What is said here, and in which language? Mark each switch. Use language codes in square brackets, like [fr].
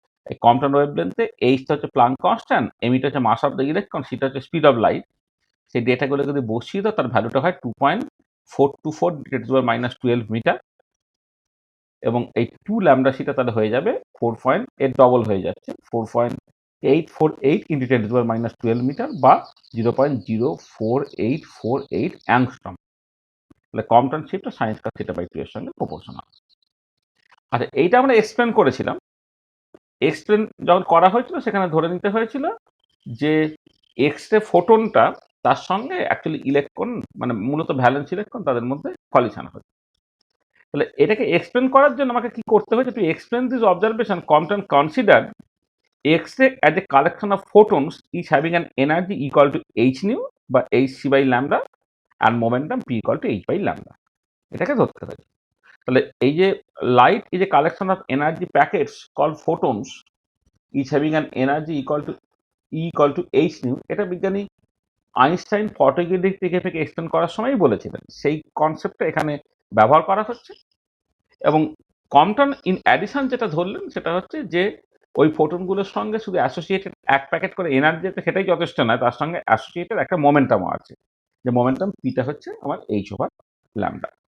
[bn] এই কম্পটন ওয়েভলেন্থে এইচটা হচ্ছে Planck constant, এমইটা হচ্ছে মাস অফ দ্য ইলেকট্রন, সিটা হচ্ছে স্পিড অফ লাইট। সেই ডেটাগুলো যদি বসিয়ে দাও তার ভ্যালুটা হয় 2.424 10⁻12 মিটার এবং এই 2 ল্যামডা সিটা তাহলে হয়ে যাবে 4 পয়েন্ট এর ডবল হয়ে যাচ্ছে 4 [en] 848 into 10 to the power minus 12 [bn] metre বা 0.0484 অ্যাংস্ট্রম। তাহলে Compton shift sine square theta by 2 এর সঙ্গে প্রপোর্শনাল। আচ্ছা, এইটা আমরা এক্সপ্লেন করেছিলাম। এক্সপ্লেন যখন করা হয়েছিল সেখানে ধরে নিতে হয়েছিল যে এক্স রে ফোটনটা তার সঙ্গে অ্যাকচুয়ালি ইলেকট্রন মানে মূলত ভ্যালেন্স ইলেকট্রন তাদের মধ্যে কলিশন হচ্ছে। তাহলে এটাকে এক্সপ্লেন করার জন্য আমাকে কি করতে হয়েছে, [en] to explain this observation Compton consider X-ray as a collection of photons is having an energy equal to h nu [bn] বা [en] hc by lambda and momentum p equal to h by lambda। [bn] এটাকে ধরতে হবে। তাহলে এই যে light [en] is a collection of energy packets called photons is having an energy equal to h nu, [bn] এটা বিজ্ঞানী Einstein photoelectric effect explain করার সময়ই বলেছিলেন। সেই কনসেপ্টটা এখানে ব্যবহার করা হচ্ছে এবং কম্পটন ইন অ্যাডিশন যেটা ধরলেন সেটা হচ্ছে যে ওই ফোটনগুলোর সঙ্গে শুধু অ্যাসোসিয়েটেড এক প্যাকেট করে এনার্জি আছে সেটাই যথেষ্ট নয়, তার সঙ্গে অ্যাসোসিয়েটেড একটা মোমেন্টামও আছে, যে মোমেন্টাম পিটা হচ্ছে আমার এইচ ওভার ল্যামডা।